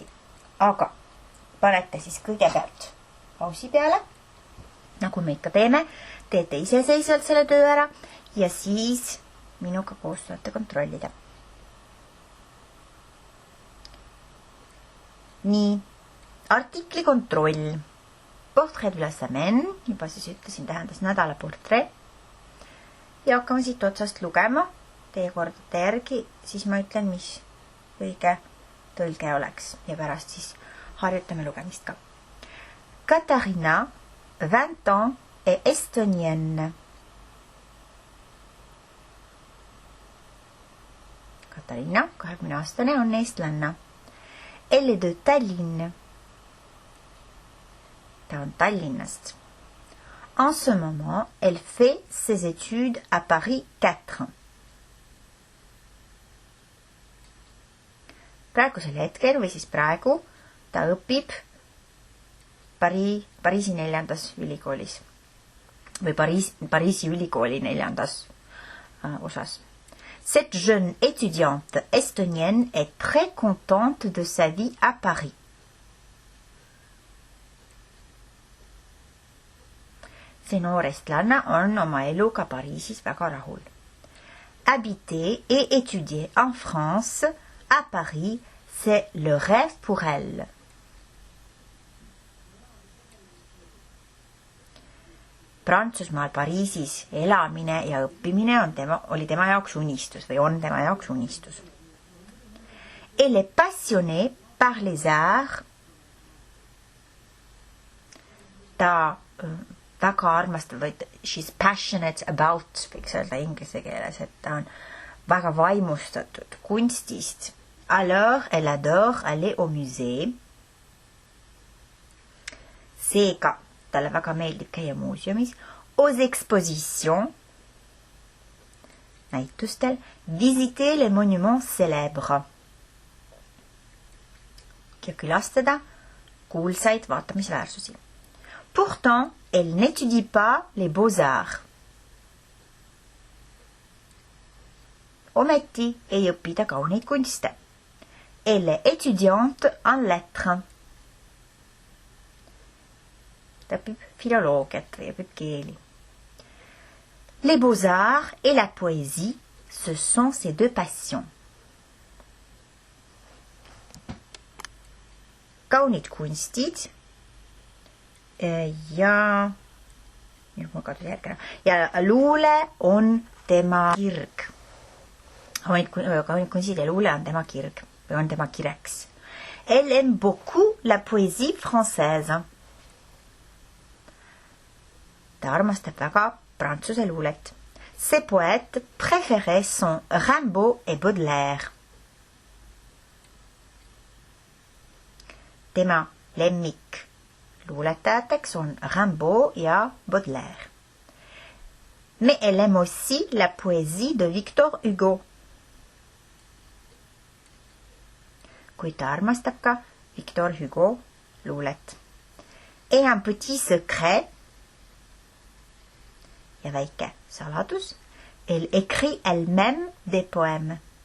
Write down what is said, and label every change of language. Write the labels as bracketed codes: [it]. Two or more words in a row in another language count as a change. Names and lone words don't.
[et] Aga panete siis kõigepealt pausi peale, nagu me ikka teeme, teete iseseisvalt selle töö ära ja siis minuga koos saate kontrollida. Nii, artikli kontroll. [fr] Portrait de la semaine, [et] juba siis ütlesin, tähendas nädala portree. Ja hakkame siit otsast lugema, teie kordade järgi, siis ma ütlen, mis õige tõlge oleks ja pärast siis harjutame lugemist ka. [fr] Katariina 20 ans, est estonienne. [et] Katariina, 20-aastane, on eestlanna. [fr] Elle est de Tallinn. [et] Ta on Tallinnast. [fr] En ce moment, elle fait ses études à Paris 4. [et] Praegusel hetkel või siis praegu ta õpib Pariisi 4. ülikoolis või Pariisi ülikooli 4. osas. [fr] Cette jeune étudiante estonienne est très contente de sa vie à Paris. [et] See noor estlanna on oma eluga Pariisis väga rahul. [fr] Habiter et étudier en France, à Paris, c'est le rêve pour elle. [et] Prantsusmaal Pariisis elamine ja õppimine oli tema jaoks unistus või on tema jaoks unistus. [fr] Elle est passionnée par les arts. [et] Ta väga armastab, või [en] she's passionate about, [et] võiks öelda inglise keeles, et ta on väga vaimustatud kunstist. [fr] Alors, elle adore aller au musée. [et] Seega, talle väga meeldib käia muuseumis, [fr] aux expositions, näitustel, visiter les monuments célèbres [et] ja külastada kuulsaid vaatamisväärsusi. [fr] Pourtant, elle n'étudie pas les beaux-arts. [et] Ometi ei õpi ta kauneid kunste. [fr] Elle est étudiante en lettres. [et] Ta õpib filoloogiat või õpib keeli. [fr] Les beaux-arts et la poésie, ce sont ses deux passions. [et] Kaunid kunstid ja luule on tema kirg. Kaunid kunstid ja luule on tema kirg või on tema kireks. [fr] Elle aime beaucoup la poésie française. [et] Ta armastab väga prantsuse luulet. [fr] Ses poètes préférés sont Rimbaud et Baudelaire. [et] Tema lemmik luuletajateks on Rimbaud ja Baudelaire. [fr] Mais elle aime aussi la poésie de Victor Hugo. [et] Kuid ta armastab ka Victor Hugo luulet. [fr] Et un petit secret [et] ja väike saladus, [fr] elle écrit elle-même des poèmes.